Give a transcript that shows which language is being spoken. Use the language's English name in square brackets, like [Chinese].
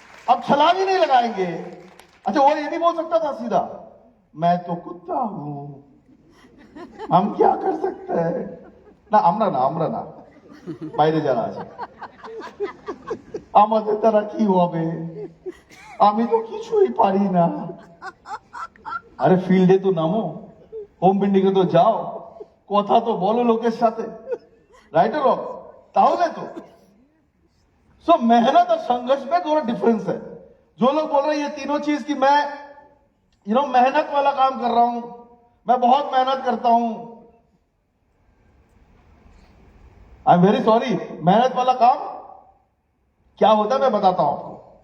[Hindi] अब छलांग ही नहीं लगाएंगे। अच्छा, वो ये भी बोल सकता था सीधा, मैं तो कुत्ता हूं, हम क्या कर सकते हैं ना, [Bangla] আমরা না বাইরে যারা আছে, আমাদের দ্বারা কি হবে, আমি তো কিছুই পারি না। আরে ফিল্ডে তো নামো, হোম বিল্ডিং এ তো যাও, কথা তো বলো লোকের সাথে। [Hindi] রাইট और रॉन्ग? [Bangla] তাহলে তো [Hindi] सो मेहनत और संघर्ष में थोड़ा डिफरेंस है। जो लोग बोल रहे हैं ये तीनों चीज की मैं मेहनत वाला काम कर रहा हूं, मैं बहुत मेहनत करता हूं, [English] I am very sorry, [Hindi] मेहनत वाला काम क्या होता है मैं बताता हूं आपको।